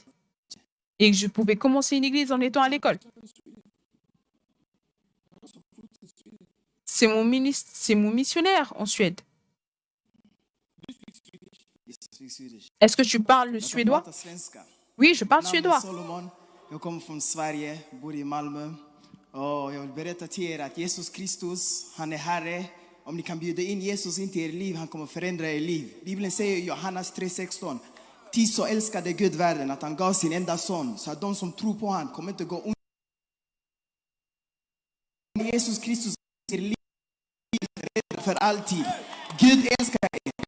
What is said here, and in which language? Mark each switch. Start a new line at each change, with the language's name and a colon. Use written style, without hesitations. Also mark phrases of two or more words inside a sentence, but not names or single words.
French: Et je pouvais commencer une église en étant à l'école. C'est mon missionnaire en Suède. Est-ce que tu parles le suédois? Oui, je parle suédois.
Swedish: Jag kommer från Sverige, bor i Malmö. Och jag vill berätta till er att Jesus Kristus, han är Herre. Om ni kan bjuda in Jesus in till er liv, han kommer förändra er liv. Bibeln säger i Johannes 3:16. Ty så älskade Gud världen att han gav sin enda son. Så att de som tror på han kommer inte gå under. Jesus Kristus är er liv för alltid. Gud älskar er.